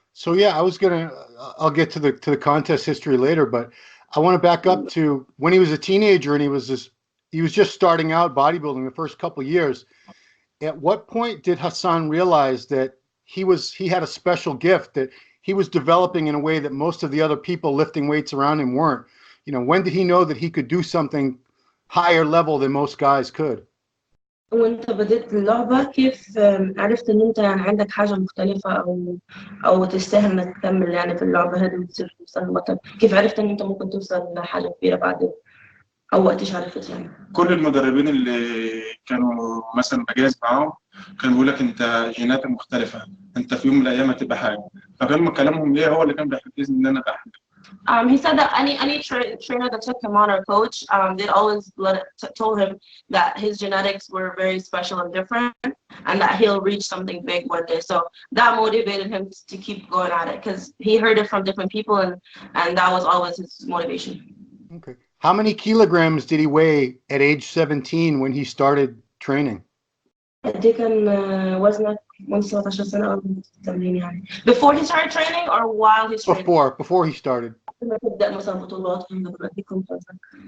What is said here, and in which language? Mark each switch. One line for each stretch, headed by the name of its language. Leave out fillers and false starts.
English: So yeah, I'll get to the contest history later, but I want to back up to when he was a teenager and he was just starting out bodybuilding the first couple of years. At what point did Hassan realize that he had a special gift that he was developing in a way that most of the other people lifting weights around him weren't? You know, when did he know that he could do something higher level than most guys could?
Arabic: وانت بديت اللعبة كيف عرفت ان انت يعني عندك حاجة مختلفة او تستاهل انك تكمل يعني في اللعبة هذه وتصير توصل بطل؟ كيف عرفت ان انت ممكن توصل لحاجة كبيرة بعدين؟ او وقتش عرفت يعني؟ كل المدربين اللي كانوا مثلا بجهز معاهم كانوا بيقول لك انت جيناتك مختلفة، انت في يوم من الايام هتبقى حاجة، فكان كلامهم ليه هو اللي كان بيحفزني ان انا ابقى حاجة.
English: He said that any trainer that took him on or coach, they'd always told him that his genetics were very special and different, and that he'll reach something big one day. So that motivated him to keep going at it because he heard it from different people, and that was always his motivation. Okay. How many kilograms did he weigh at age 17 when he started training?
Arabic: دي كان وزنك من 17 سنة أو التمرين يعني.
English: Before he started training or while he started? Before he started.
Arabic: لما تبدأ مثلا بطولات دي كم وزنك؟